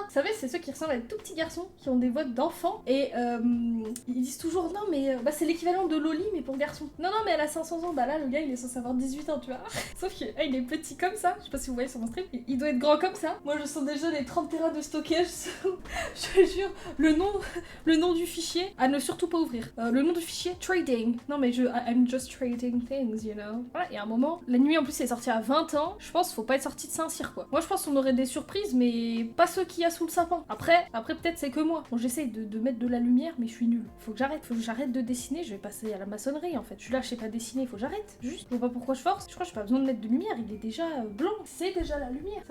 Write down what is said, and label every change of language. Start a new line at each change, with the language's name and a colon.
French: Vous savez, c'est ceux qui ressemblent à des tout petits garçons qui ont des voix d'enfants. Et ils disent toujours, non, mais bah, c'est l'équivalent de Loli, mais pour garçons. Non, mais elle a 500 ans, bah là le gars il est censé avoir 18 ans tu vois. Sauf qu'il est petit comme ça, je sais pas si vous voyez sur mon stream, il doit être grand comme ça. Moi je sens déjà les 30 terras de stockage, je te jure, le nom du fichier, à ne surtout pas ouvrir. Le nom du fichier, trading. Non mais
English: I'm just trading things, you know.
French: Voilà, et à un moment, la nuit en plus elle est sortie à 20 ans, je pense faut pas être sorti de Saint-Cyr quoi. Moi je pense qu'on aurait des surprises mais pas ceux qu'il y a sous le sapin. Après peut-être c'est que moi. Bon j'essaie de mettre de la lumière mais je suis nulle. Faut que j'arrête de dessiner, je vais passer à la maçonnerie en fait. Je suis là, je sais pas dessiner, faut que j'arrête. Juste, je vois pas pourquoi je force. Je crois que j'ai pas besoin de mettre de lumière, il est déjà blanc. C'est déjà la lumière.